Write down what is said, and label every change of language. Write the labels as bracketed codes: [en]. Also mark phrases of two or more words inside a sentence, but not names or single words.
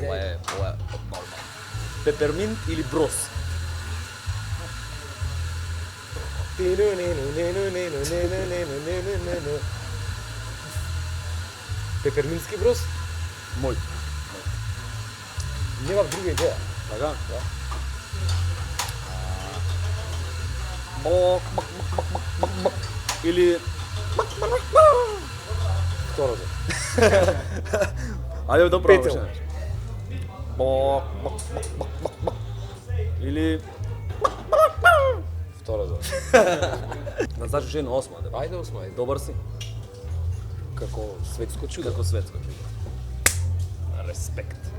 [mk] ова е нормално. Пеперминт или брос? Пепермински брос? Мој. Немав друга идеја. Така? Да. Бок, бак, бак, бак, бак, бак. Или Второто. ајде да пробаме. Петел. Бок, бак, бак, бак, бак, бак. Или Второто. назначи уште едно 8, да. Ајде, осма, ајде. Добар си. Како светско чудо. Како светско чудо. Респект.